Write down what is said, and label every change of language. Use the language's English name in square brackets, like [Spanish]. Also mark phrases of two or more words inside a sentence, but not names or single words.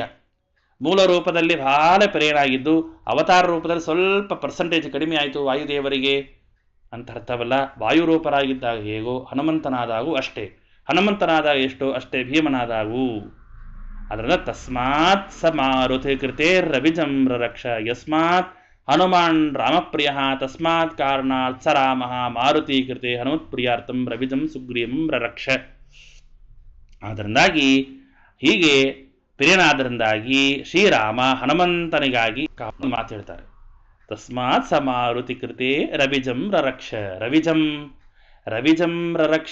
[Kannada] ಮೂಲ ರೂಪದಲ್ಲಿ ಬಹಳ ಪ್ರಿಯನಾಗಿದ್ದು ಅವತಾರ ರೂಪದಲ್ಲಿ ಸ್ವಲ್ಪ ಪರ್ಸೆಂಟೇಜ್ ಕಡಿಮೆ ಆಯಿತು ವಾಯುದೇವರಿಗೆ ಅಂತ ಅರ್ಥವಲ್ಲ. ವಾಯುರೂಪರಾಗಿದ್ದಾಗ ಹೇಗೋ ಹನುಮಂತನಾದಾಗೂ ಅಷ್ಟೇ, ಹನುಮಂತನಾದಾಗ ಎಷ್ಟೋ ಅಷ್ಟೇ ಭೀಮನಾದಾಗೂ. [Sanskrit] ಅದರಿಂದ ತಸ್ಮಾತ್ ಸ ಮಾರುತಿ ಕೃತೆ ರವಿಜಂ ರರಕ್ಷ. ಯಸ್ಮಾತ್ ಹನುಮಾನ್ ರಾಮಪ್ರಿಯ ತಸ್ಮಾತ್ ಕಾರಣಾತ್ ಸ ರಾಮ ಮಾರುತಿ ಕೃತೆ ಹನುಮತ್ಪ್ರಿಯಾರ್ಥಂ ರವಿಜಂ ಸುಗ್ರೀವಂ ರರಕ್ಷ. [Kannada] ಅದರಿಂದಾಗಿ ಹೀಗೆ ಪ್ರಿಯನಾದರಿಂದಾಗಿ ಶ್ರೀರಾಮ ಹನುಮಂತನಿಗಾಗಿ ಮಾತು ಹೇಳ್ತಾರೆ. [Sanskrit] ತಸ್ಮಾತ್ ಸ ಮಾರುತಿ ಕೃತೆ ರವಿಜಂ ರರಕ್ಷ. ರವಿಜಂ ರವಿಜಂ ರರಕ್ಷ.